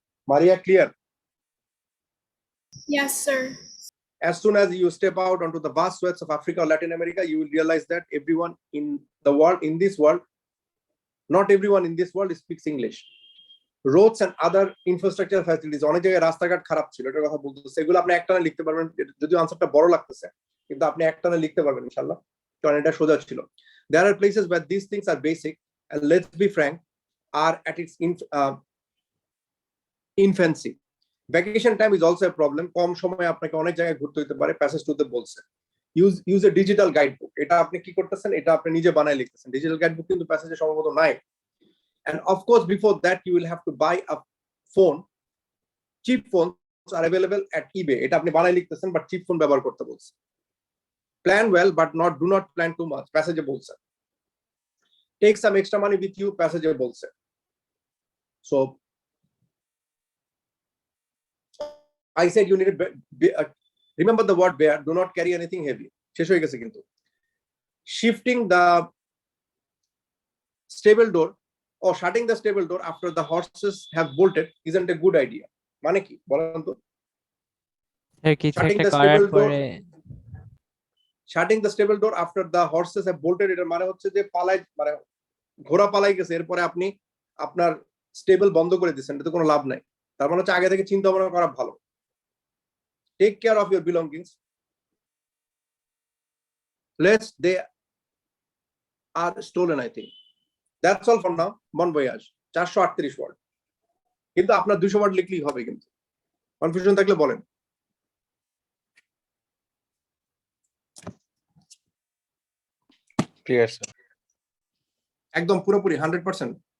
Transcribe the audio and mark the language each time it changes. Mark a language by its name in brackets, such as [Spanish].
[Bangla] Maria, clear? [English] Yes, sir. As soon as you step out onto the vast swaths of Africa or Latin America, you will realize that everyone in the world, in this world, not everyone in this world speaks English. Roads and other infrastructure facilities, [Bangla] অনেক জায়গায় রাস্তাঘাট খারাপ ছিল, এটার কথা বলতেছে। এগুলো আপনি একটানা লিখতে পারবেন, যদিও আনসারটা বড় লাগতেছে, কিন্তু আপনি একটানা লিখতে পারবেন ইনশাআল্লাহ, কারণ এটা সোজা ছিল। [English] There are places where these things are basic and, let's be frank, are at its infancy. Vacation time is also a problem. [Bangla] কম সময়ে আপনাকে অনেক জায়গায় ঘুরতে হতে পারে, প্যাসেজ টুতে বলছে। [English] Use a digital guidebook. [Bangla] এটা আপনি কি করতেছেন, এটা আপনি নিজে বানায় লিখতেছেন। ডিজিটাল গাইডবুক কিন্তু প্যাসেজে সম্ভবত নাই। [English] And of course, before that, you will have to buy a phone. Cheap phones are available at eBay. [Bangla] এটা আপনি বানায় লিখতেছেন, [English] but cheap phone [Bangla] ব্যবহার করতে বলছে। [English] Plan well, but do not plan too much. [Bangla] প্যাসেজে বলছে। [English] Take some extra money with you. প্যাসেজে বলছে। So I said you need to remember the word bear. Do not carry anything heavy. [Bangla] শেষ হয়ে গেছে কিন্তু। [English] Shifting the stable door or shutting the stable door after the horses have bolted isn't a good idea. [Bangla] মানে কি বলেন তো? কিছু একটা করার পরে [English] shutting the stable door after the horses have bolted, [Bangla] এর মানে হচ্ছে যে পালাই, মানে ঘোড়া পালাই গেছে, এরপরে আপনি আপনার স্টেবল বন্ধ করে দিয়েছেন, এতে কোনো লাভ নাই। তার মানে হচ্ছে আগে থেকে চিন্তা ভাবনা করা ভালো। [English] Take care of your belongings lest they are stolen, I think. That's all for now. Bon voyage. [Bangla] 438 word, কিন্তু আপনার 200 ওয়ার্ড লিখলেই হবে। কিন্তু কনফিউশন থাকলে বলেন। Clear sir? একদম পুরোপুরি 100%।